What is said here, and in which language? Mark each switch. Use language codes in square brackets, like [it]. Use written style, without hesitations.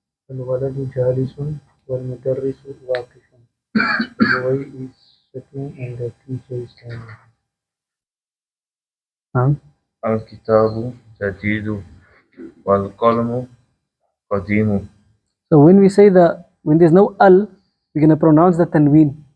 [ar] الولد جالس والمدرس واقف. [en] The boy is sitting and the teacher is standing. [ar] نعم. الكتاب جديد والقلم قديم. [en] So when we say when there's no al, we're going to pronounce the tanween.